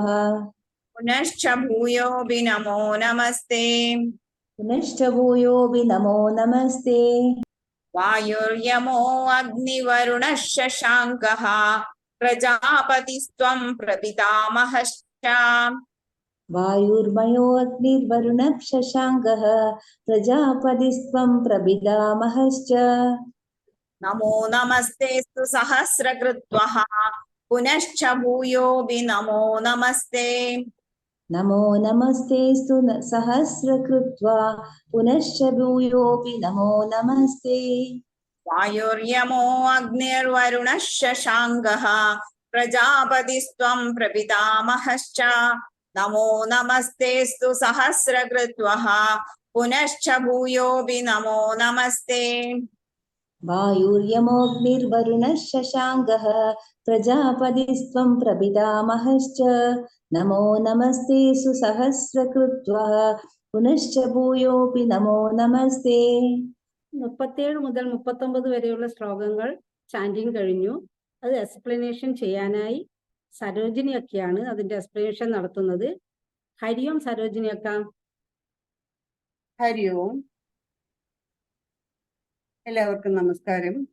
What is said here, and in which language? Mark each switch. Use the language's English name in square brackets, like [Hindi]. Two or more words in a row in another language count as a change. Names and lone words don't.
[Sanskrit] पुनश्च भूयोऽपि नमो नमस्ते. पुनश्च भूयोऽपि नमो नमस्ते. वायुर्यमो अग्निवरुणः शशाङ्कः प्रजापतिस्त्वं प्रपितामहश्च. वायुर्मयो अग्निर्वरुणः शशाङ्कः प्रजापतिस्त्वं प्रपितामहश्च. नमो नमस्तेस्तु सहस्रकृत्वः पुनश्च भूयोऽपि नमो नमस्ते. नमो नमस्तेस्तु सहस्रकृत्वा पुनश्च भूयोऽपि नमो नमस्ते. वायुर्यमो अग्निर्वरुणः शशाङ्कः प्रजापतिस्त्वं प्रपितामहश्च. नमो नमस्तेस्तु सहस्रकृत्वः पुनश्च भूयोऽपि नमो नमस्ते. वायुर्यमोऽग्निर्वरुणः शशाङ्कः प्रजापतिस्त्वं प्रपितामहश्च. नमो नमस्ते सुसहस्रकृत्वा पुनश्च भूयोऽपि नमो नमस्ते. [Malayalam] 37 മുതൽ 39 വരെയുള്ള ശ്ലോകങ്ങൾ ചാൻഡിങ് കഴിഞ്ഞു. അത് എക്സ്പ്ലനേഷൻ ചെയ്യാനായി സരോജിനി അക്കയാണ് അതിന്റെ എക്സ്പ്ലനേഷൻ നടത്തുന്നത്. [Sanskrit] हरि ॐ [Malayalam] സരോജിനി അക്ക. [Sanskrit] हरि ॐ. [Malayalam] എല്ലാവർക്കും നമസ്കാരം.